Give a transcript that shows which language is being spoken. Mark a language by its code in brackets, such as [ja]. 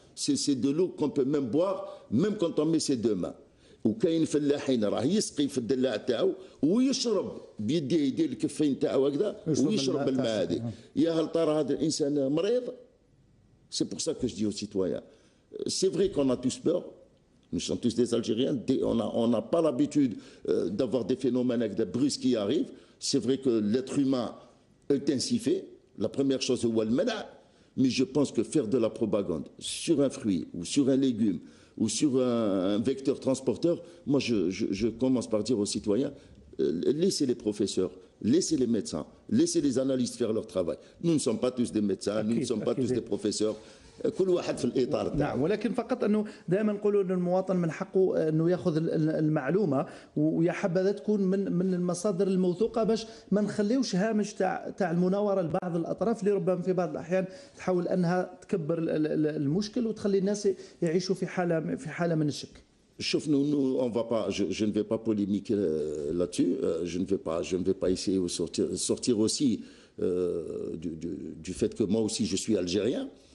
[fr] C'est de l'eau qu'on peut même boire, même quand on met ses deux mains. [ar] وكاين فلاحين راه يسقي في الدلاع تاعو ويشرب بيديه يدير الكفين تاعو هكذا ويشرب الماء هذيك. يا هل ترى هذا الانسان مريض؟ [fr] C'est pour ça que je dis aux citoyens, c'est vrai qu'on a tous peur. Nous sommes tous des Algériens, on n'a pas l'habitude d'avoir des phénomènes avec des brusques qui arrivent. C'est vrai que l'être humain est ainsi fait. La première chose, c'est le mena. Mais je pense que faire de la propagande sur un fruit ou sur un légume ou sur un vecteur transporteur, moi je commence par dire aux citoyens, laissez les professeurs, laissez les médecins, laissez les analystes faire leur travail. Nous ne sommes pas tous des médecins, nous ne sommes pas tous des professeurs. [ar] كل واحد في الاطار تاعو. نعم، ولكن فقط انه دائما نقولوا ان المواطن من حقه انه ياخذ المعلومه ويا حبذا تكون من المصادر الموثوقه باش ما نخليوش هامش تاع المناوره لبعض الاطراف اللي ربما في بعض الاحيان تحاول انها تكبر المشكل وتخلي الناس يعيشوا في حاله من الشك. [fr] Sauf nous, on va pas, je ne vais pas polémiquer là-dessus. Je ne vais pas essayer de sortir aussi du fait que moi aussi je suis algérien.